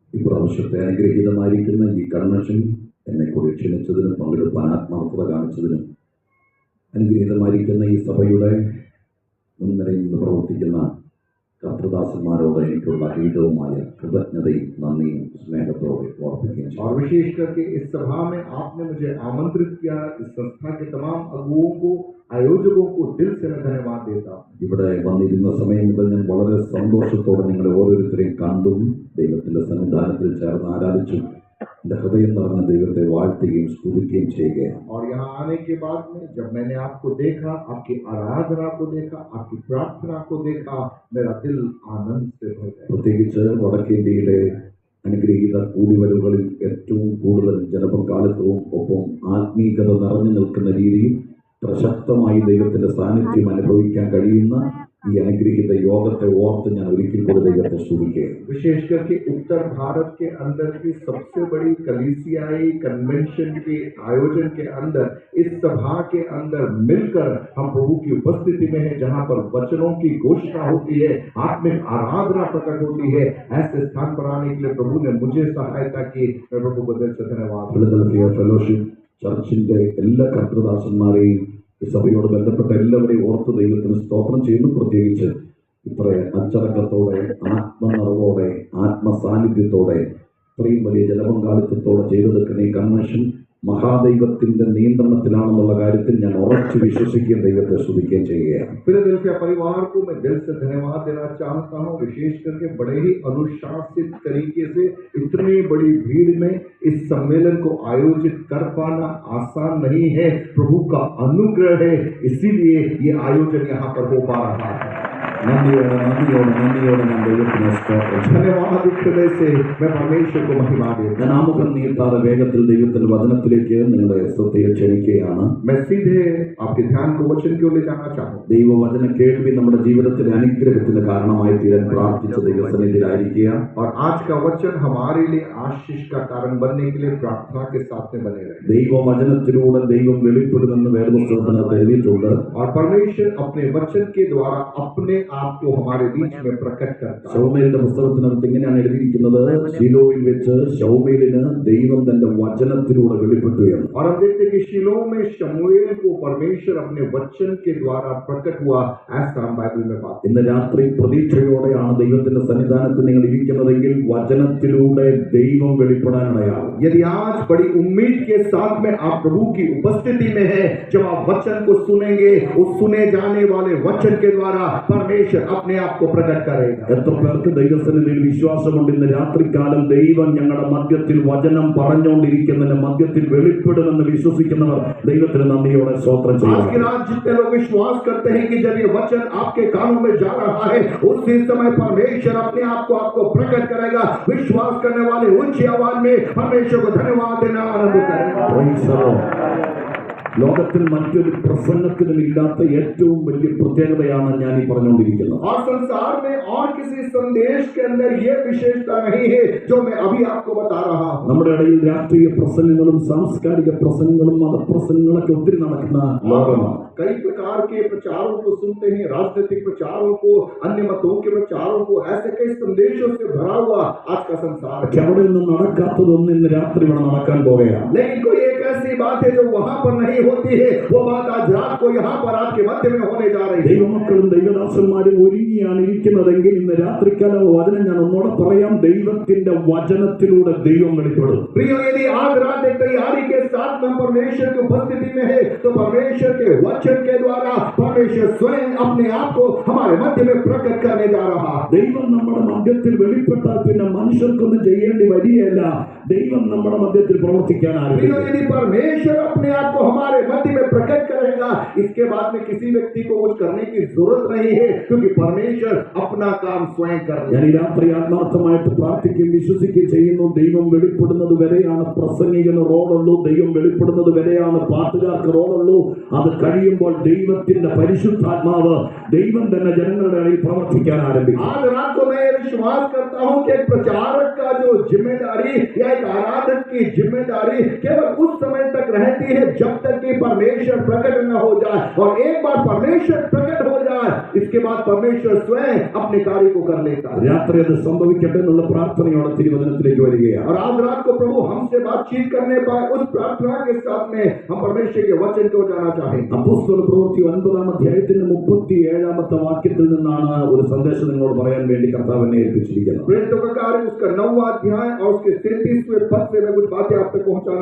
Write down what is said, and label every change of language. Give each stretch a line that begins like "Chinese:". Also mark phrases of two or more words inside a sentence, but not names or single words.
Malayalam: ഇപ്രാവശ്യത്തെ അനുഗ്രഹീതമായിരിക്കുന്ന ഈ കൺവെൻഷൻ എന്നെ കൂടി ക്ഷണിച്ചതിനും പങ്കെടുപ്പാൻ ആത്മാർത്ഥത കാണിച്ചതിനും അനുഗ്രഹീതമായിരിക്കുന്ന ഈ സഭയുടെ മുൻനിരയിൽ നിന്ന് പ്രവർത്തിക്കുന്ന കർത്തൃദാസന്മാരോട് എനിക്കുള്ള അഗീതവുമായ കൃതജ്ഞതയും നന്ദിയും സ്നേഹത്തോടെ ഓർപ്പിക്കുകയും ചെയ്യും.
Hindi: और विशेष करके इस सभा में आपने मुझे आमंत्रित किया, इस संस्था के तमाम अगुओं को, आयोजकों को दिल से मैं धन्यवाद देता हूँ।
Malayalam: ഇവിടെ വന്നിരുന്ന സമയം മുതൽ ഞാൻ വളരെ സന്തോഷത്തോടെ നിങ്ങളെ ഓരോരുത്തരെയും കണ്ടും ദൈവത്തിന്റെ സന്നിധാനത്തിൽ ചേർന്ന് ആരാധിച്ചും എൻ്റെ ഹൃദയം നിറഞ്ഞ ദൈവത്തെ വാഴ്ത്തുകയും സ്തുതിക്കുകയും ചെയ്യുകയാണ്.
Hindi: और यहाँ आने के बाद में जब मैंने आपको देखा, आपकी आराधना को देखा, आपकी प्रार्थना को देखा, मेरा दिल आनंद से भर गया।
Malayalam: പ്രത്യേകിച്ച് വടക്കേന്ത്യയിലെ അനുഗ്രഹീത കൂടിവരവുകളിൽ ഏറ്റവും കൂടുതൽ ജനപങ്കാളിത്തവും ഒപ്പം ആത്മീയത നിറഞ്ഞു നിൽക്കുന്ന രീതിയിൽ പ്രശസ്തമായി ദൈവത്തിന്റെ സാന്നിധ്യം അനുഭവിക്കാൻ കഴിയുന്ന ഈ അനുഗ്രഹീത യോഗത്തെ ഓർത്ത് ഞാൻ ഒരിക്കൽ കൂടി ദൈവത്തെ സ്തുതിക്കുകയാണ്.
Hindi: विशेष करके उत्तर भारत के अंदर की सबसे बड़ी कलीसियाई कन्वेंशन के आयोजन के अंदर इस सभा के अंदर मिलकर हम प्रभु की उपस्थिति में हैं, जहां पर वचनों की घोषणा होती है, आत्मिक आराधना प्रकट होती है। ऐसे स्थान पर आने के लिए प्रभु ने मुझे सहायता की, मैं प्रभु को दिल से धन्यवाद।
Malayalam: ഫിലദൽഫിയ ഫെലോഷിപ്പ് ചർച്ചിന്റെ എല്ലാ കർത്തൃദാസന്മാരെയും ഈ സഭയോട് ബന്ധപ്പെട്ട എല്ലാവരെയും ഓർത്ത് ദൈവത്തിന് സ്തോത്രം ചെയ്യുന്നു. പ്രത്യേകിച്ച് ഇത്ര അച്ചടക്കത്തോടെ, ആത്മനിറവോടെ, ആത്മസാന്നിധ്യത്തോടെ, ഇത്രയും വലിയ ജനപങ്കാളിത്തത്തോടെ ചെയ്തെടുക്കുന്ന ഈ കൺവെൻഷൻ മഹാദൈവത്തിന്റെ നിയന്ത്രണത്തിലാണെന്നുള്ള കാര്യത്തിൽ ഞാൻ ഉറച്ചു വിശ്വസിക്കുകയും ദൈവത്തെ സ്തുതിക്കുകയും ചെയ്യുകയാണ്.
Hindi: फिलाडेल्फिया परिवार को मैं दिल से धन्यवाद देना चाहता हूँ, विशेष करके बड़े ही अनुशासित तरीके से इतनी बड़ी भीड़ में इस सम्मेलन को आयोजित कर पाना आसान नहीं है, प्रभु का अनुग्रह है, इसीलिए ये आयोजन यहाँ पर हो पा रहा है।
Malayalam: നന്ദിയോടെ നന്ദിയോടെ നന്ദിയോടെ ഞാൻ ദൈവത്തിന് സ്തോത്രം ചെയ്യുന്നു.
Hindi: धन्यवाद हृदय से मैं परमेश्वर को महिमा देता
Malayalam: ഞാൻ ആമുഖം നീട്ടാതെ വേഗത്തിൽ ദൈവത്തിന്റെ വചനത്തിലേക്ക് നിങ്ങളെ ശ്രദ്ധയെ ക്ഷണിക്കുകയാണ്.
Hindi: हूं। मैं सीधे आपके ध्यान को वचन की ओर ले जाना चाहूँ।
Malayalam: ദൈവവചന കേൾവി നമ്മുടെ ജീവിതത്തിലെ അനുഗ്രഹത്തിന് കാരണമായി തീരാൻ പ്രാർത്ഥിച്ച ദൈവസന്നിധിയിലായിരിക്കുക.
Hindi: और आज का वचन हमारे लिए आशीष का कारण बनने के लिए प्रार्थना के साथ में बने रहे।
Malayalam: ദൈവവചനത്തിലൂടെ ദൈവം വെളിപ്പെടുമെന്ന് വേദപുസ്തകത്തിനകത്ത് എഴുതിയിട്ടുണ്ട്.
Hindi: और परमेश्वर अपने वचन के द्वारा अपने आप को हमारे बीच में प्रकट करता है।
Malayalam: ശൗമേലിന്റെ പുസ്തകത്തിനകത്ത് ഇങ്ങനെയാണ് എഴുതിയിരിക്കുന്നത്, ശീലോയിൽ വെച്ച് ശൗമേലിന് ദൈവം തന്റെ വചനത്തിലൂടെ വെളിപ്പെട്ടു എന്ന്.
Hindi: और हम देखते हैं कि शीलो में शमूएल को परमेश्वर अपने वचन के द्वारा प्रकट हुआ, ऐसा हम बाइबल में पाते हैं।
Malayalam: ഇന്ന് രാത്രി പ്രതീക്ഷയോടെയാണ് ദൈവത്തിന്റെ സന്നിധാനത്തിൽ നിങ്ങൾ ഇരിക്കുന്നതെങ്കിൽ വചനത്തിലൂടെ ദൈവം വെളിപ്പെടാനിടയാകും.
Hindi: यदि आज बड़ी उम्मीद के साथ में आप प्रभु की उपस्थिति में है, जब आप वचन को सुनेंगे, उस सुने जाने वाले वचन के द्वारा परमेश्वर अपने आप को प्रकट करेगा।
Malayalam: എത്ര പേർക്ക് ദൈവസന്നിധിയിൽ വിശ്വാസമുണ്ട്? ഇന്ന് രാത്രികാലം ദൈവം ഞങ്ങളുടെ മധ്യത്തിൽ വചനം പറഞ്ഞുകൊണ്ടിരിക്കുന്നതിന് മധ്യത്തിൽ വെളിപ്പെടുമെന്ന് വിശ്വസിക്കുന്നവർ ദൈവത്തിന് നന്ദിയോടെ സ്തോത്രം
Hindi: आज की
Malayalam: ചെയ്യുക.
Hindi: रात जितने लोग विश्वास करते हैं कि जब ये वचन आपके कानों में जा रहा है, उसी समय परमेश्वर अपने आप को आपको प्रकट करेगा। विश्वास करने वाले ऊंची आवाज में परमेश्वर को धन्यवाद देना आरंभ करेगा।
English: Praise the Lord.
Malayalam: ലോകത്തിൽ മറ്റൊരു പ്രസംഗത്തിനും ഇല്ലാത്ത ഏറ്റവും വലിയ പ്രത്യേകതയാണ് ഞാൻ ഈ പറഞ്ഞുകൊണ്ടിരിക്കുന്നത്.
Hindi: और संसार में और किसी संदेश के अंदर ये विशेषता नहीं है जो मैं अभी आपको बता रहा हूँ।
Malayalam: നമ്മുടെ ഇടയിൽ രാഷ്ട്രീയ പ്രസംഗങ്ങളും സാംസ്കാരിക പ്രസംഗങ്ങളും മതപ്രസംഗങ്ങളൊക്കെ ഒത്തിരി നടക്കുന്ന ലോകമാണ്.
Hindi: कई प्रकार के प्रचारों को सुनते हैं, राजनीतिक प्रचारों को, अन्य मतों के प्रचारों को, ऐसे कई संदेशों से भरा हुआ आज का संसार
Malayalam: പക്ഷെ അവിടെ നിന്ന് നടക്കാത്തതൊന്നും ഇന്ന് രാത്രി ഇവിടെ നടക്കാൻ പോവുകയാണ്.
Hindi: लेकिन कोई एक ऐसी बात है जो वहां पर नहीं होती है, वो बात आज रात को यहाँ पर आपके मध्य में होने जा रही है।
Malayalam: ദൈവമക്കളും ദൈവദാസന്മാരും ഒരുങ്ങിയാണ് ഇരിക്കുന്നതെങ്കിൽ ഇന്ന് രാത്രിക്കാലം വചനം ഞാൻ ഒന്നുകൂടെ പറയാം, ദൈവത്തിന്റെ വചനത്തിലൂടെ ദൈവം വെളിപ്പെടും.
Hindi: प्रिय, यदि आज रात एक तैयारी के साथ में परमेश्वर की उपस्थिति में है, तो परमेश्वर के वचन के द्वारा परमेश्वर स्वयं अपने आप को हमारे मध्य में प्रकट करने जा रहा है।
Malayalam: ദൈവം നമ്മുടെ മധ്യത്തിൽ വെളിപ്പെട്ടാൽ പിന്നെ മനുഷ്യർക്കൊന്നും ചെയ്യേണ്ടി വരികയില്ല. ദൈവം നമ്മുടെ മധ്യത്തിൽ പ്രവർത്തിക്കാൻ ആരംഭിക്കും.
Hindi: यदि परमेश्वर अपने आप को हमारे मध्य में प्रकट करेगा, इसके बाद में किसी व्यक्ति को कुछ करने की जरूरत नहीं है, क्योंकि परमेश्वर अपना काम स्वयं कर रहा है।
Malayalam: ഞാൻ ഈ രാത്രി ആത്മാർത്ഥമായിട്ട് പ്രാർത്ഥിക്കുകയും വിശ്വസിക്കുകയും ചെയ്യുന്നു. ദൈവം വെളിപ്പെടുന്നത് വരെയാണ് പ്രസംഗികന് റോളുള്ളൂ. ദൈവം വെളിപ്പെടുന്നത് വരെയാണ് പാട്ടുകാർക്ക് റോളുള്ളൂ. അത് കഴിയുമ്പോൾ ദൈവത്തിന്റെ പരിശുദ്ധാത്മാവ് ദൈവം തന്നെ ജനങ്ങളുടെ ഇടയിൽ പ്രവർത്തിക്കാൻ ആരംഭിക്കും.
Hindi: आज रात को मैं विश्वास करता हूं कि एक प्रचारक का जो जिम्मेदारी या एक आराधक की जिम्मेदारी केवल उस समय तक रहती है जब तक कि परमेश्वर प्रकट न हो जाए, और एक बार परमेश्वर प्रकट हो जाए, इसके बाद परमेश्वर स्वयं अपने कार्य को कर लेता है।
Malayalam: രാത്രി അത് സംഭവിക്കട്ടെ എന്നുള്ള പ്രാർത്ഥനയോടെ തിരുവചനത്തിലേക്ക് വരികയാണ്.
Hindi: और आज रात को प्रभु हमसे बातचीत करने पाए, उस प्रार्थना के साथ में हम परमेश्वर के वचन को जाना चाहेंगे।
Malayalam: അപ്പോസ്തല പ്രവൃത്തി 9-ാം അധ്യായത്തിന്റെ 37-ാമത്തെ വാക്യത്തിൽ നിന്നാണ് ഒരു സന്ദേശം നിങ്ങളോട് പറയാൻ വേണ്ടി കർത്താവ് എന്നെ ഏൽപ്പിച്ചിരിക്കുന്നത്.
Hindi: प्रेरितों का कार्य उसका 9वां अध्याय और उसके 33वें पद से मैं कुछ बातें आप तक पहुंचाना